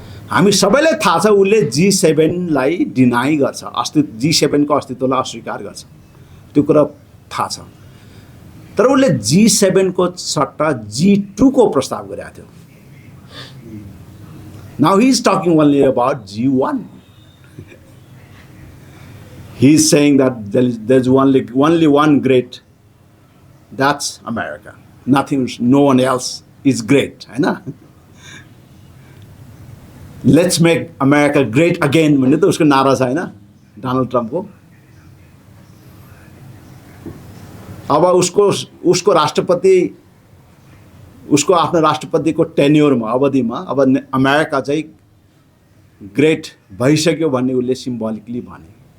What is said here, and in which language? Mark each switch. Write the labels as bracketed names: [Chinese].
[Nepali] हामी सबैलाई थाहा छ उसले G7 लाई डिनाई गर्छ, G7 को अस्तित्वलाई अस्वीकार गर्छ, त्यो कुरा थाहा छ। तर उसले G7 को सट्टा G2 को प्रस्ताव गरेको थियो। [English] Now he is talking only about G1. He is saying that there's only one great, that's America. Nothing, no one else is great, [Nepali] हैन। [English] Let's make America great again [Nepali] भन्ने त उसको नारा छ, हैन, डोनाल्ड ट्रम्पको। अब उसको राष्ट्रपति, उसको आफ्नो राष्ट्रपतिको टेन्योरमा, अवधिमा अब अमेरिका चाहिँ ग्रेट भइसक्यो भन्ने उसले सिम्बोलिकली भने।